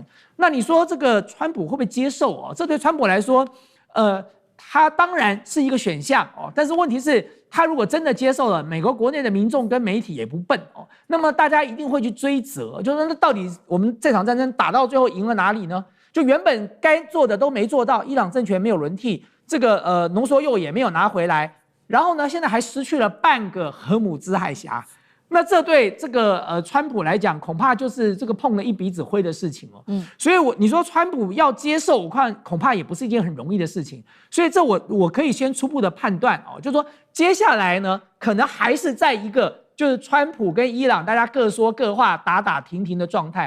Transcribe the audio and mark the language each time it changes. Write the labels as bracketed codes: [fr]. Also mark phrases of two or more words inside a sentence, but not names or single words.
[zh] 那你說這個川普會不會接受哦？這對川普來說，他當然是一個選項哦，但是問題是，他如果真的接受了，美國國內的民眾跟媒體也不笨哦，那麼大家一定會去追責，就是說那到底我們這場戰爭打到最後贏了哪裡呢？就原本該做的都沒做到，伊朗政權沒有輪替，這個濃縮鈾也沒有拿回來，然後呢，現在還失去了半個荷姆茲海峽。那這對這個川普來講，恐怕就是這個碰了一鼻子灰的事情哦。所以你說川普要接受，我看恐怕也不是一件很容易的事情。所以這我可以先初步的判斷哦，就是說接下來呢，可能還是在一個就是川普跟伊朗大家各說各話、打打停停的狀態。